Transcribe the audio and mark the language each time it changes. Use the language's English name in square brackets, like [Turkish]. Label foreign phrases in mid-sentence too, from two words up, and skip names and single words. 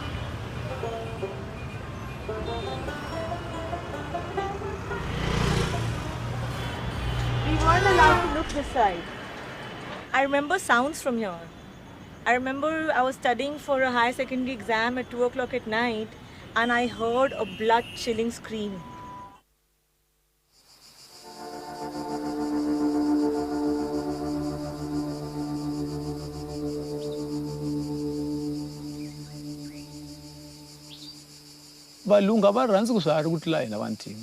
[English] We weren't allowed to look this side. I remember sounds from here. I remember I was studying for a higher secondary exam at 2 o'clock at night, and I heard a blood-chilling scream. [Tsonga] valungu a va rhandzi ku swiharhi ku tlula hina vantima.